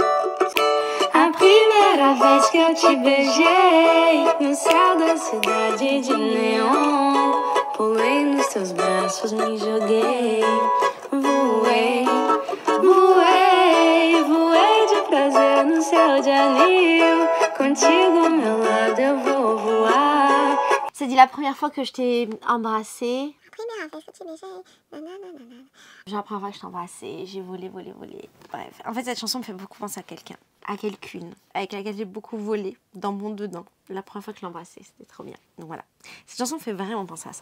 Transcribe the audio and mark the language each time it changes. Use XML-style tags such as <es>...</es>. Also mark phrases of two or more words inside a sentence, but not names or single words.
<pt>A primeira vez que eu te beijei, no céu da cidade de neon, pulei nos teus braços, me joguei. Voei, voei, voei de prazer no céu de anil. Contigo ao meu lado eu vou voar.</pt> <fr>C'est dit la première fois que je t'ai embrassée. Genre la première fois que je t'ai embrassée, j'ai volé. Bref, en fait cette chanson me fait beaucoup penser à quelqu'un, à quelqu'une, avec laquelle j'ai beaucoup volé dans mon dedans. La première fois que je l'ai embrassée, c'était trop bien. Donc voilà, cette chanson me fait vraiment penser à ça.</fr>